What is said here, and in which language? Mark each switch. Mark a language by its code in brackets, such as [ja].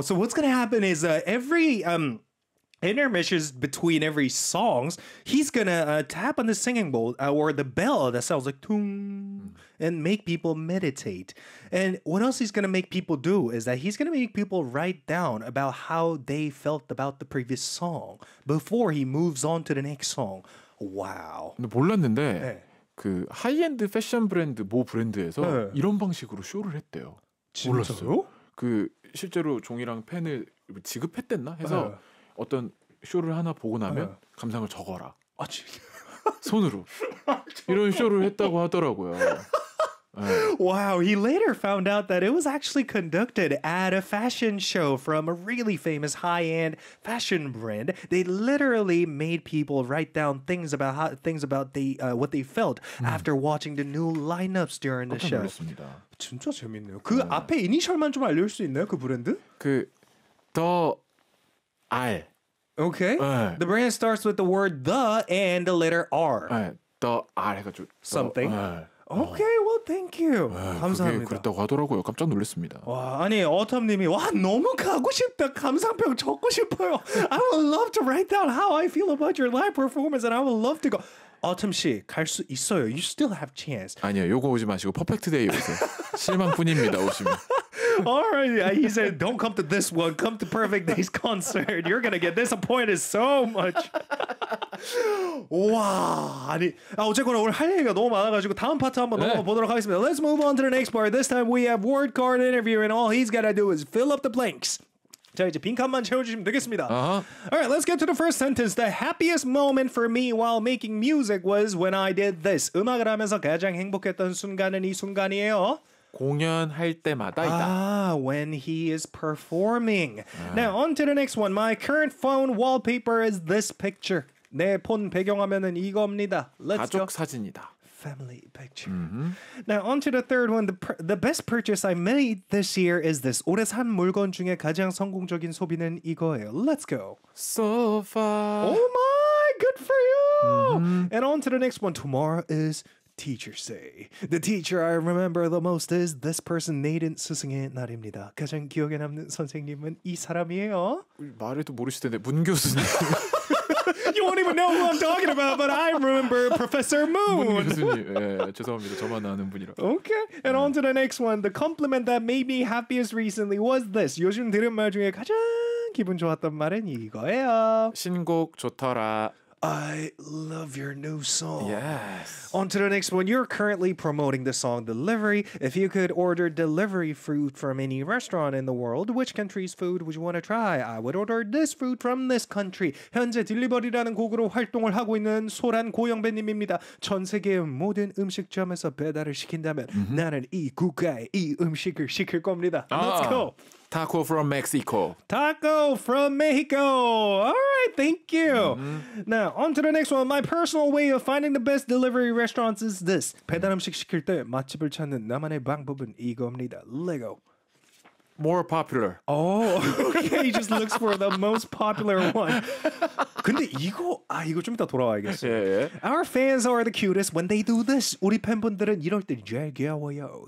[en] So what's gonna happen is every intermissions between every songs, he's gonna tap on the singing bowl or the bell that sounds like tung, and make people meditate. And what else he's gonna make people do is that he's gonna make people write down about how they felt about the previous song before he moves on to the next song. Wow. [ko] 몰랐는데 네. 그 하이엔드 패션 브랜드 모 브랜드에서 네. 이런 방식으로 쇼를 했대요. 진짜? 몰랐어요? 그 실제로 종이랑 펜을 지급했댔나 해서. 네. 어떤 쇼를 하나 보고 나면 아, 감상을 적어라. 아, 진짜? 손으로. 이런 쇼를 했다고 하더라고요. [en] 네. Wow, he later found out that it was actually conducted at a fashion show from a really famous high-end fashion brand. They literally made people write down things about how, things about the what they felt after watching the new lineups during the show. [ko] 놀랐습니다. 진짜 재밌네요. 그 네. 앞에 이니셜만 좀 알려줄 수 있나요? 그 브랜드? 그 더 R. Okay. 네. [en] The brand starts with the word the and the letter R. [ko] 네. The R 해가지고 the, [en] something. 네. Okay. Well, thank you. [ko] 네, 감사합니다. 그게 그랬다고 하더라고요. 깜짝 놀랐습니다. 와, 아니 어텀님이 와 너무 가고 싶다. 감상평 적고 싶어요. [en] I would love to write down how I feel about your live performance, and I would love to go. [ko] 어텀 씨, 갈 수 있어요. [en] You still have chance. [ko] 아니요, 요거 오지 마시고 퍼펙트 데이 오세요. 실망뿐입니다. 오시면. [en] Alright, yeah, he said, don't come to this one. Come to Perfect Day's concert. You're gonna get disappointed so much. Wow. [ko] 아니, 오늘 할 얘기가 너무 많아가지고 다음 파트 한번 넘어보도록 하겠습니다. [en] Let's move on to the next part. This time we have word card interview, and all he's gotta do is fill up the blanks. [ko] 자, 이제 빈칸만 채워주시면 되겠습니다. Uh-huh. [en] Alright, let's get to the first sentence. The happiest moment for me while making music was when I did this. [ko] 음악을 하면서 가장 행복했던 순간은 이 순간이에요. 공연할 때마다이다. [en] Ah, when he is performing. 아. Now, on to the next one. My current phone wallpaper is this picture. [ko] 내 폰 배경화면은 이겁니다. [en] Let's [ko] 가족 [en] go. [ko] 사진이다. [en] Family picture. Mm-hmm. Now, on to the third one. The best purchase I made this year is this. [ko] 올해 산 물건 중에 가장 성공적인 소비는 이거예요. [en] Let's go. Sofa. Oh my, good for you. Mm-hmm. And on to the next one. Tomorrow is... Teacher say the teacher I remember the most is this person. [ko] 내일은 스승의 날입니다. 가장 기억에 남는 선생님은 이 사람이에요. 말해도 모르실 텐데 문 교수님. [en] You won't even know who I'm talking about, but I remember Professor Moon. [ko] 문 교수님, 예, 죄송합니다. 저만 아는 분이라. [en] Okay, and on to the next one. The compliment that made me happiest recently was this. [ko] 요즘 들은 말 중에 가장 기분 좋았던 말은 이거예요. 신곡 좋더라. [en] I love your new song. Yes. On to the next one. You're currently promoting the song Delivery. If you could order delivery food from any restaurant in the world, which country's food would you want to try? I would order this food from this country. [ko] 현재 딜리버리라는 곡으로 활동을 하고 있는 소란 고영배님입니다. 전 세계의 모든 음식점에서 배달을 시킨다면 mm-hmm. 나는 이 국가에 이 음식을 시킬 겁니다. [en] Let's go. Taco from Mexico. Taco from Mexico. All right, thank you. Mm-hmm. Now, on to the next one. My personal way of finding the best delivery restaurants is this. [ko] 배달 음식 시킬 때 맛집을 찾는 나만의 방법은 이겁니다. [en] Lego. More popular. Oh, okay. He just looks for the most popular one. [ko] 근데 이거, 아, 이거 좀 이따 돌아와야겠어. [en] Yeah, yeah. Our fans are the cutest when they do this. [ko] 우리 팬분들은 이럴 때 제일 귀여워요.